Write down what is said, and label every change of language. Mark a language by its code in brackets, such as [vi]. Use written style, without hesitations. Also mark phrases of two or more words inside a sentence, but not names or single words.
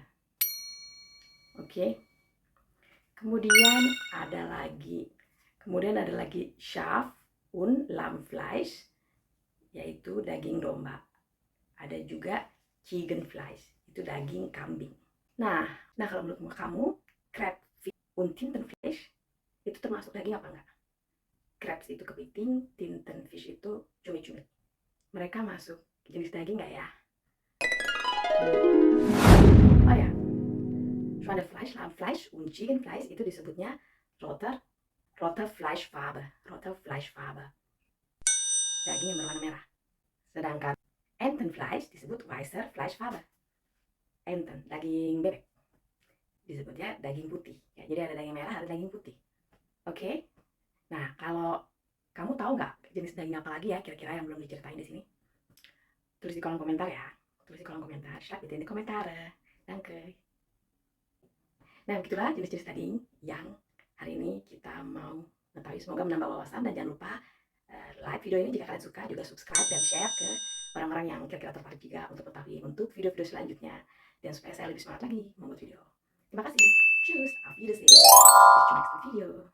[id] Oke. Kemudian ada lagi [de] Schaf und Lammfleisch, [id] yaitu daging domba. Ada juga Ziegenfleisch, itu daging kambing. Nah kalau menurut kamu, [de] crabfish und Tintenfisch [id] itu termasuk daging apa enggak? Crabs itu kepiting, Tintenfisch itu cumi-cumi. Mereka masuk jenis daging nggak ya? Oh ya, [de] Schweinefleisch, Lammfleisch und Ziegenfleisch [id] itu disebutnya [de] rote Fleischfarbe. [id] Daging yang berwarna merah. Sedangkan Entenfleisch disebut [de] weißer Fleischfarbe. [id] Enten, daging bebek, disebutnya daging putih. Ya, jadi ada daging merah, ada daging putih. Oke? Nah, kalau kamu tahu nggak jenis daging apa lagi ya kira-kira yang belum diceritain di sini? Tulis di kolom komentar ya. Tulis di kolom komentar. [de] Schreib bitte in die Kommentare. Danke. [id] Nah, begitulah jenis-jenis daging yang hari ini kita mau mengetahui. Semoga menambah wawasan dan jangan lupa like video ini jika kalian suka, juga subscribe dan share ke orang-orang yang kira-kira tertarik juga untuk mengetahui untuk video-video selanjutnya dan supaya saya lebih semangat lagi membuat video. Terima kasih. [de] Tschüss, auf Wiedersehen. Bis zum nächsten Video.